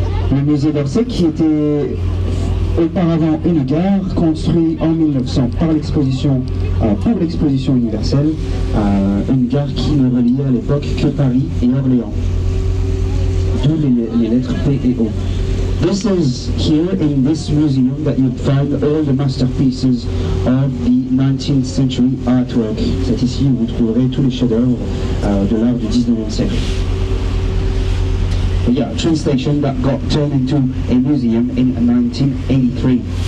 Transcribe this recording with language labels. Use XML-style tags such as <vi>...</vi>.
<fr>Le musée d'Orsay, qui était auparavant une gare, construit en 1900 par l'exposition, pour l'exposition universelle, une gare qui ne reliait à l'époque que Paris et Orléans, d'où les lettres P et O.</fr> <en>This is here in this museum that you'd find all the masterpieces of the 19th century artwork.</en> <fr>C'est ici où vous trouverez tous les chefs-d'œuvre de l'art du 19e siècle.</fr> <en>But yeah, a train station that got turned into a museum in 1983.</en>